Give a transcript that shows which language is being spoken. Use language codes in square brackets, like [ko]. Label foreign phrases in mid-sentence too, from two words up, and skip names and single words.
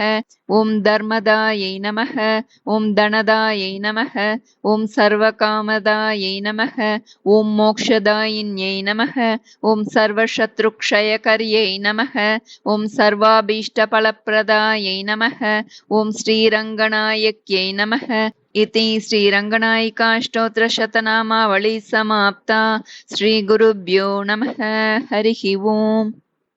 [sa] ओम् धर्मदायै नमः। ओम् धनदायै नमः. ओम् सर्वकामदायै नमः। ओम् मोक्षदायिन्यै नमः. ओम् सर्वशत्रुक्षयकर्यै नमः. ओम् सर्वाभीष्टफलप्रदायै नमः. ओम् श्रीरङ्गनायक्यै नमः. इति श्रीरङ्गनायिकाष्टोत्तरशतनामावली समाप्ता। श्रीगुरुभ्यो नमः। हरिः ओम्।